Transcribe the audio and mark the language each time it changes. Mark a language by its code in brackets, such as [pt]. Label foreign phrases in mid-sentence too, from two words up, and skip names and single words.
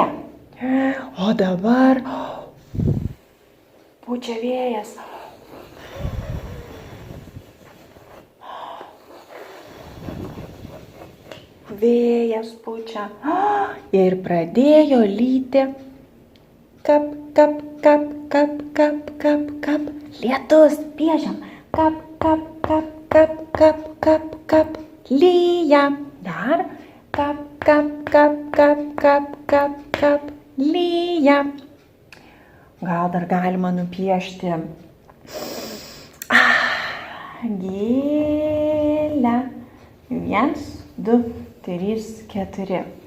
[lt] O dabar pučia vėjas. Vėjas pučia. Ir pradėjo lyti. Kap, kap, kap, kap, kap, kap, kap. Lietus, piešiam. Kap, kap, kap, kap, kap, kap, kap. Lyja. Dar. Kap, kap, kap, kap, kap, kap, kap. Lyja. Gal dar galima nupiešti gėlę. 1, 2, 3, 4.